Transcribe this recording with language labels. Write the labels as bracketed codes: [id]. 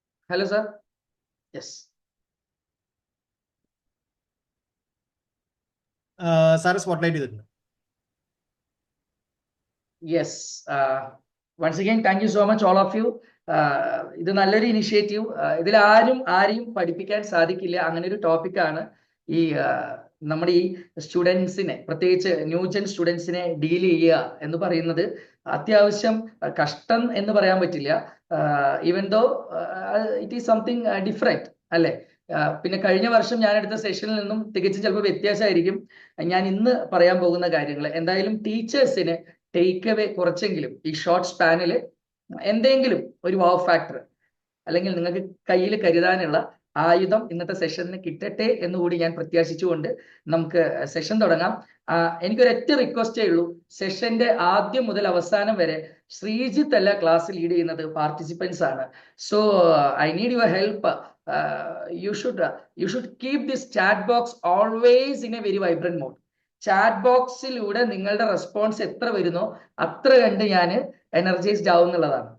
[en] Hello, sir. Yes. [ml] Sir spotlight ചെയ്തിട്ടുണ്ട്. [en] Yes. Once again, thank you so much all of you. [ml] ഇത് നല്ലൊരു initiative. ഇതിൽ ആരെയും പഠിപ്പിക്കാൻ സാധിക്കില്ല, അങ്ങനെ ഒരു ടോപ്പിക്കാണ്. ഈ നമ്മുടെ ഈ സ്റ്റുഡൻസിനെ, പ്രത്യേകിച്ച് ന്യൂജൻ സ്റ്റുഡൻസിനെ ഡീൽ ചെയ്യുക എന്ന് പറയുന്നത് അത്യാവശ്യം കഷ്ടം എന്ന് പറയാൻ പറ്റില്ല. [en] even though it is something different [ml] അല്ലേ? പിന്നെ കഴിഞ്ഞ വർഷം ഞാൻ എടുത്ത സെഷനിൽ നിന്നും തികച്ചും ചിലപ്പോൾ വ്യത്യാസമായിരിക്കും ഞാൻ ഇന്ന് പറയാൻ പോകുന്ന കാര്യങ്ങൾ. എന്തായാലും ടീച്ചേഴ്സിന് ടേക്ക് അവേ കുറച്ചെങ്കിലും ഈ ഷോർട്ട് സ്പാനിൽ എന്തെങ്കിലും ഒരു വാവ് ഫാക്ടർ അല്ലെങ്കിൽ നിങ്ങൾക്ക് കയ്യിൽ കരുതാനുള്ള ആയുധം ഇന്നത്തെ സെഷനിന് കിട്ടട്ടെ എന്നുകൂടി ഞാൻ പ്രത്യാശിച്ചുകൊണ്ട് നമുക്ക് സെഷൻ തുടങ്ങാം. എനിക്കൊരൊറ്റ റിക്വസ്റ്റേ ഉള്ളൂ. സെഷന്റെ ആദ്യം മുതൽ അവസാനം വരെ ശ്രീജിത്ത് അല്ല ക്ലാസ് ലീഡ് ചെയ്യുന്നത്, പാർട്ടിസിപ്പൻസ് ആണ്. [en] So I need your help. You should keep this chat box always in a very vibrant mode. [ml] Chat ബോക്സിലൂടെ നിങ്ങളുടെ റെസ്പോൺസ് എത്ര വരുന്നോ അത്ര കണ്ട് ഞാൻ എനർജൈസ്ഡ് ആവുന്നുള്ളതാണ്.